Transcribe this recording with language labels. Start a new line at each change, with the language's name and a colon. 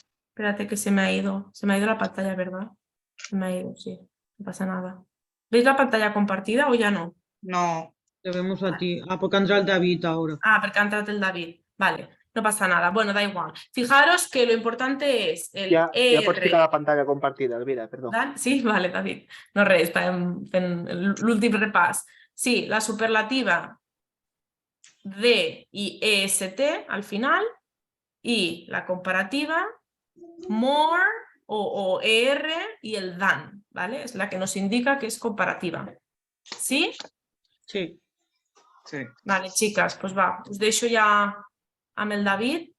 Spanish: Espérate que se me ha ido la pantalla, ¿verdad? Se me ha ido, sí, no pasa nada. ¿Veis la pantalla compartida o ya no? No. Te vemos a ti. Ah, porque entra el David ahora. Ah, porque ha entrado el David. Vale, no pasa nada. Bueno, da igual. Fijaros que lo importante es el
Catalan: Ja pots ficar
English: ER.
Catalan: la pantalla compartida, Elvira, perdó.
Spanish: Sí, vale, David.
Catalan: No res, fent l'últim repàs.
Spanish: Sí, la superlativa D y EST al final y la comparativa more o ER y el than, ¿vale? Es la que nos indica que es comparativa. ¿Sí? Sí. Sí. Vale, chicas, pues va,
Catalan: us deixo ja amb el David.